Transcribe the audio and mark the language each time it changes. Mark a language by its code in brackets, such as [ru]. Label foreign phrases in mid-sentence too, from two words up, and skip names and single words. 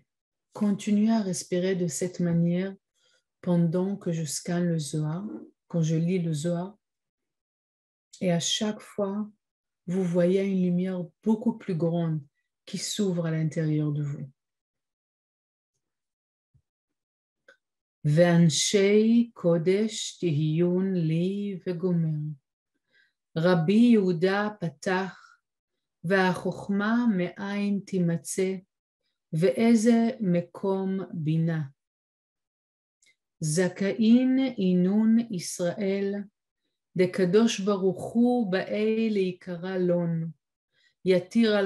[fr] Continuez à respirer de cette manière pendant que je scanne le Zohar, quand je lis le Zohar. Et à chaque fois, vous voyez une lumière beaucoup plus grande qui s'ouvre à l'intérieur de vous. [he] ואנשי קודש תהיון לי וגומר. רבי יהודה פתח, והחוכמה מאין תימצא, ואיזה מקום בינה. [arc] זכאין עינון ישראל, דקדוש ברוך הוא באי להיקרא לון, יתיר על